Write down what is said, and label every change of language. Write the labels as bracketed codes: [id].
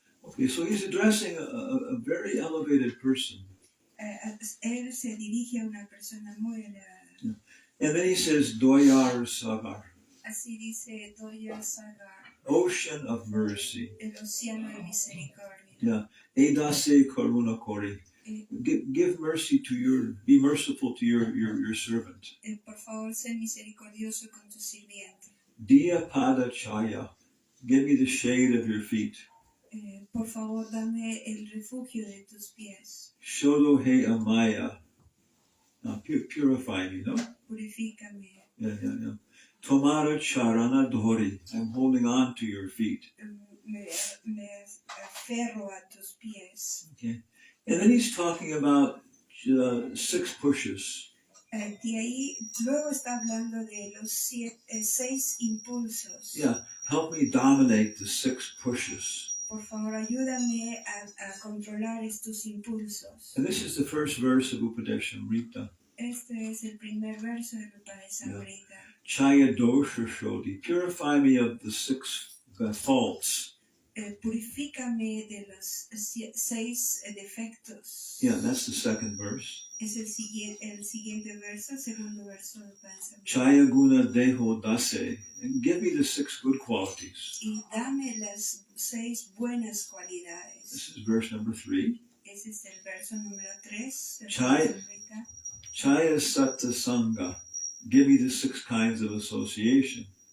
[en] Okay, so he's addressing a very elevated person. [es] Él se dirige a una persona muy elevada. [en] Yeah. And then he says, Doyar Sagar. [es] Así dice Doya Sagar, [en] ocean of mercy. [es] el océano de misericordia. [bn] Yeah. Edase karuna kori. [en] Give mercy to be merciful to your servant. [es] Por favor, sé misericordioso con tu sirviente. [bn] Diya pada chaya. [en] Give me the shade of your feet. [es] Por favor, dame el refugio de tus pies. [bn] Shodo he amaya. [en] Purify me, no? [es] Purifícame. [bn] Yeah. Tomara charana dhori. [en] I'm holding on to your feet. [es] Me aferro a tus pies. [en] Okay. And then he's talking about 6 pushes. [es] De ahí, luego está hablando de los 6 impulsos. [en] Yeah. Help me dominate the 6 pushes. [es] Por favor, ayúdame a controlar estos impulsos. [en] And this is the first verse of Upadesamrta. [es] Este es el primer verso del Upadesamrta. [bn] Chaya dosha shodhi. [en] Purify me of the 6 faults. [es] Purifícame de los 6 defectos. [en] Yeah, that's the second verse. [es] Es el siguiente verso, el segundo verso del Upadesamrta. [bn] Chaya guna deho dase. [en] And give me the 6 good qualities. [es] Y dame las 6 buenas cualidades. [en] This is verse number 3. [es] Ese es el verso número 3 del [bn] Chaya [es] Upadesamrta. [bn] Chaya satta sangha. [en] Give me the 6 kinds of association.